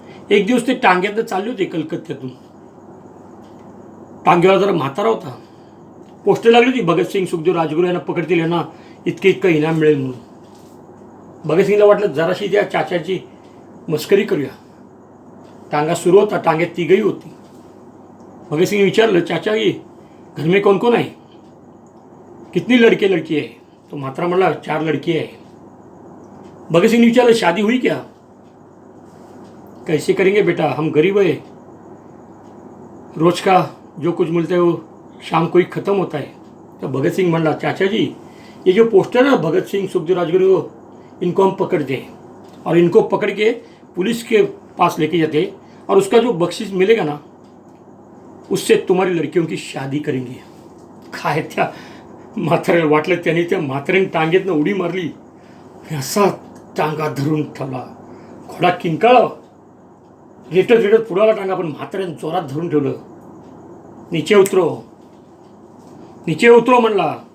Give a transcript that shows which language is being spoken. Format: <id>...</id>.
<mr>एक दिवस ते टांग्यातनं चालले होते कलकत्त्यातून. टांग्याला जरा म्हातारा होता. पोस्टर लागली होती, भगतसिंग सुखदेव राजगुरू यांना पकडतील, यांना इतकं इनाम मिळेल म्हणून. भगतसिंगला वाटलं जराशी त्या चाचाची मस्करी करूया. टांगा सुरू होता, टांग्यात तिघही होती. भगतसिंग विचारलं,</mr> <hi>चाचा ये घर में कौन कौन आहे, कितनी लड़के लड़की है.</hi> <mr>तो म्हातारा म्हणला</mr> <hi>4 लड़की है. भगतसिंग ने विचारलं, शादी हुई क्या. कैसे करेंगे बेटा, हम गरीब है, रोज का जो कुछ मिलता है वो शाम को ही ख़त्म होता है.</hi> <mr>तो भगत सिंह म्हणला,</mr> <hi>चाचा जी ये जो पोस्टर है ना भगत सिंह सुखदेव राजगुरु, इनको हम पकड़ते हैं और इनको पकड़ के पुलिस के पास लेके जाते हैं और उसका जो बख्शिश मिलेगा ना उससे तुम्हारी लड़कियों की शादी करेंगे.</hi> <mr>काय त्या म्हाताऱ्याला वाटलं, त्याने त्या म्हाताऱ्याने टांगेतनं उडी मारली, असा टांगा धरून ठेवला. घोडा किंकाळा, रेटत रेटत पुढाला टांगा, पण म्हाताऱ्याने जोरात धरून ठेवलं.</mr> <hi>नीचे उतरो, नीचे उतरो म्हणला.</hi>